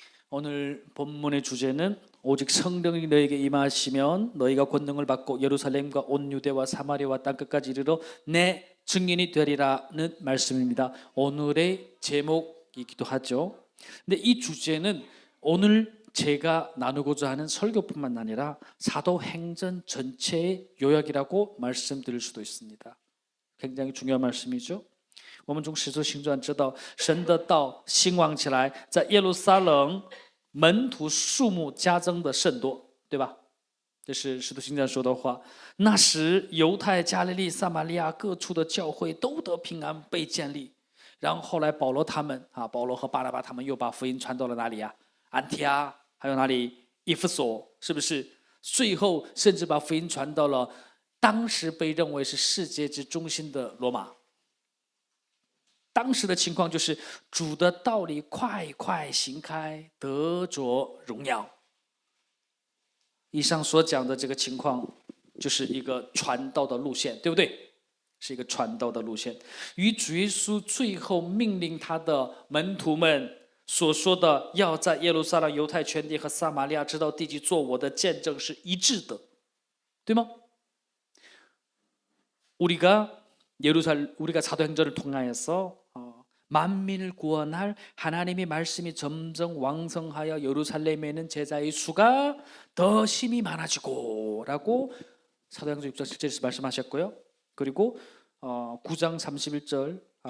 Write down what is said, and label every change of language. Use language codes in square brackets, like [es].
[ko] 오늘 본문의 주제는 오직 성령이 너에게 임하시면 너희가 권능을 받고 예루살렘과 온 유대와 사마리아와 땅끝까지 이르러 내 증인이 되리라는 말씀입니다. 오늘의 제목이기도 하죠. 근데 이 주제는 오늘 제가 나누고자 하는 설교뿐만 아니라 사도행전 전체의 요약이라고 말씀드릴 수도 있습니다. 굉장히 중요한 말씀이죠. [zh] 我们从使徒行传知道神的道兴旺起来，在耶路撒冷门徒数目加增的甚多，对吧？这是使徒行传说的话。那时犹太、加利利、撒玛利亚各处的教会都得平安，被建立。然后后来保罗他们保罗和巴拿巴他们又把福音传到了哪里啊？安提阿，还有哪里？以弗所，是不是？最后甚至把福音传到了当时被认为是世界之中心的罗马。当时的情况就是主的道理快快行开，得着荣耀。以上所讲的这个情况就是一个传道的路线，对不对？是一个传道的路线，与主耶稣最后命令他的门徒们所说的要在耶路撒冷、犹太全地和撒玛利亚直到地极做我的见证是一致的，对吗？ [ko] 우리가 사도행전을 통하여서 만민을 구원할 하나님의 말씀이 점점 왕성하여 예루살렘에 있는 제자의 수가 더 심히 많아지고 라고 사도행전 6장 7절에서 말씀하셨고요. 그리고 9장 31절